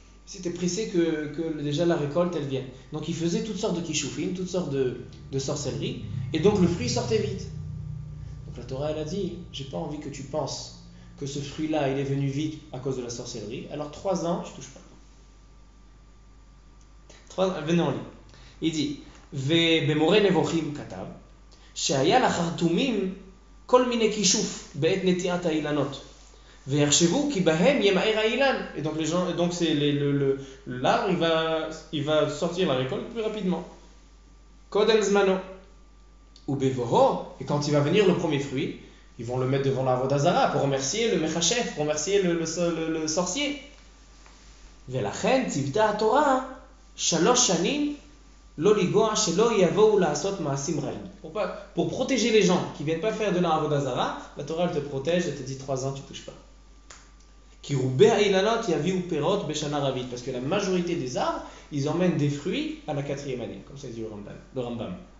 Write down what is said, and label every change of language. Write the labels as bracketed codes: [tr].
[fr] Ils étaient pressés que déjà la récolte elle vienne. Donc ils faisaient toutes sortes de kishoufim, toutes sortes de sorcelleries, et donc le fruit sortait vite. Donc la Torah elle a dit, j'ai pas envie que tu penses que ce fruit-là, il est venu vite à cause de la sorcellerie. Alors 3 ans, je touche pas. Venez en lit. Il dit, [he] ובמורה נבוכים כתב, שהיה לחרטומים כל מיני כישוף בעת נטיעת האילנות, ויחשבו כי בהם ימהר האילן. [fr] Et donc les gens, donc c'est l'arbre, il va sortir la récolte plus rapidement. [he] קודם זמנו. ובבואו, [fr] et quand il va venir le premier fruit, ils vont le mettre devant la Vodazara pour remercier le Mechachef, pour remercier le sorcier. [he] ולכן ציוותה התורה 3 שנים לא לגוע שלא יבואו לעשות מעשים רעים. [fr] Pour protéger les gens qui ne viennent pas faire de la Vodazara, la Torah elle te protège, elle te dit 3 ans tu ne touches pas. [he] כי רובי האילנות יביאו פירות בשנה רביעית, [fr] parce que la majorité des arbres, ils emmènent des fruits à la 4e année, comme ça dit le Rambam.